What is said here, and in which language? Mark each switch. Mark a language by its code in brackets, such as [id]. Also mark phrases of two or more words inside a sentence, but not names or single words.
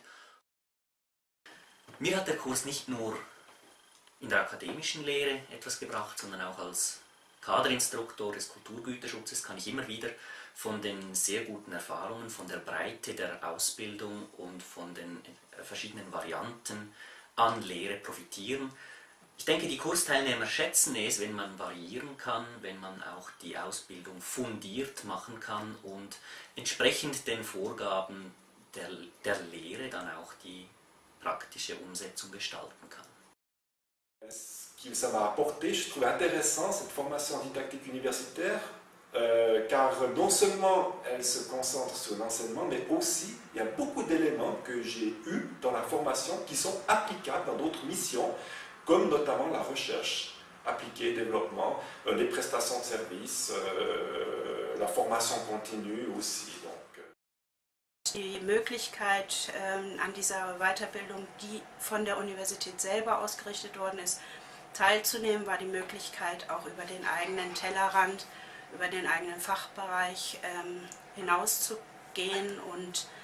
[de] Mir hat der Kurs nicht nur in der akademischen Lehre etwas gebracht, sondern auch als Kaderinstruktor des Kulturgüterschutzes kann ich immer wieder von den sehr guten Erfahrungen, von der Breite der Ausbildung und von den verschiedenen Varianten an Lehre profitieren. Ich denke, die Kursteilnehmer schätzen es, wenn man variieren kann, wenn man auch die Ausbildung fundiert machen kann und entsprechend den Vorgaben der Lehre dann auch die praktische Umsetzung gestalten kann. [fr] Ce que ça m'a apporté, je trouve intéressant cette formation en didactique universitaire, car non seulement elle se concentre sur l'enseignement, mais aussi il y a beaucoup d'éléments que j'ai eus dans la formation qui sont applicables dans d'autres missions, comme notamment la recherche appliquée, développement, les prestations de services, la formation continue aussi. [de] Die Möglichkeit an dieser Weiterbildung, die von der Universität selber ausgerichtet worden ist, teilzunehmen, war die Möglichkeit, auch über den eigenen Tellerrand, über den eigenen Fachbereich hinauszugehen und